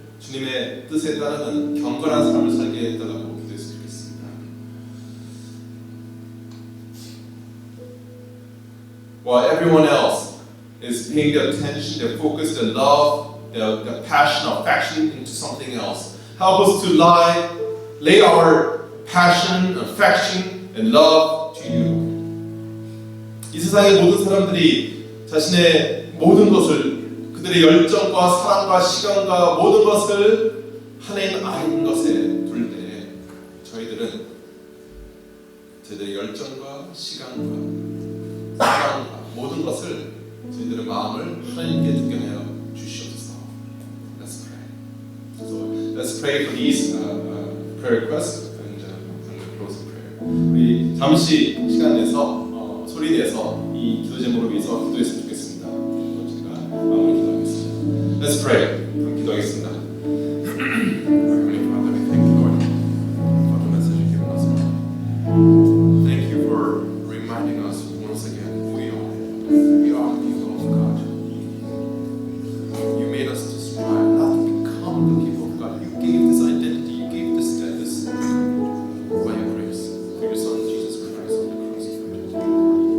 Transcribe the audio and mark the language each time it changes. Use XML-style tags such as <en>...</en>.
<ko>주님의 뜻에 따르는 경건한 삶을 살게 해달라고 기도했으면 좋겠습니다.</ko> <en>While everyone else is paying their attention, their focus, their love, their passion, affection into something else, help us to lay our passion, affection, and love to you.</en> <ko>이 세상의 모든 사람들이 자신의 모든 것을 그들의 열정과 사랑과 시간과 모든 것을 하나님 아닌 것에 둘 때 저희들의 열정과 시간과 사랑과 모든 것을 저희들의 마음을 하나님께 두게 하여 주시옵소서.</ko> <en>Let's pray. So let's pray for these prayer requests and close in prayer.</en> <ko>우리 잠시 시간 내서 소리 내서 이 기도 제목을 위해서 기도했으면 좋겠습니다. 제가 마무리 기도하겠습니다.</ko> <en>Let's pray.</en> <ko>그럼 기도하겠습니다.</ko> <en>Heavenly Father, we thank you, Lord, for the message you've given us. Thank you for reminding us once again who we are. We are the people of God. You made us to strive not to become the people of God. You gave this identity, you gave this status by your grace through your Son Jesus Christ on the cross.</en>